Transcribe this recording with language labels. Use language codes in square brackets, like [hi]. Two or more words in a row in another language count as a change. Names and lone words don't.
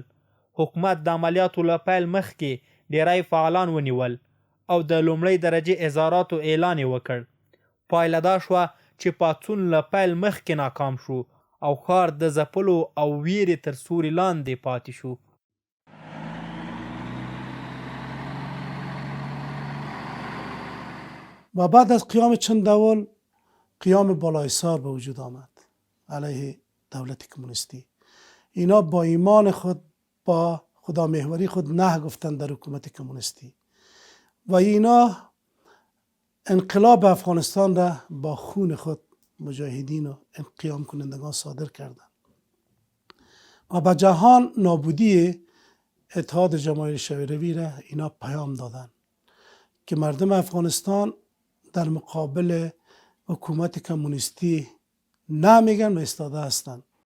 [ps] حکومت د عملیاتو له پیل مخکې ډیری فعالان ونیول او د لومړۍ درجې اظهاراتو اعلان یې وکړ. پایله دا شوه چې پاڅون له پیل مخکې ناکام شو او ښار د ځپلو او ویرې تر سیوري لاندې پاتې شو. [fa] و بعد از قیام چندول قیام بالاحصار به وجود آمد علیه دولت کمونیستی. اینا با ایمان خود با خدا محوری خود نه گفتن در حکومت کمونیستی و اینا انقلاب افغانستان را با خون خود مجاهدین و قیام کنندگان صادر کردند و به جهان نابودی اتحاد جماهیر شوروی را اینا پیام دادند که مردم افغانستان در مقابل حکومت کمونیستی نمیگن و ایستاده هستند.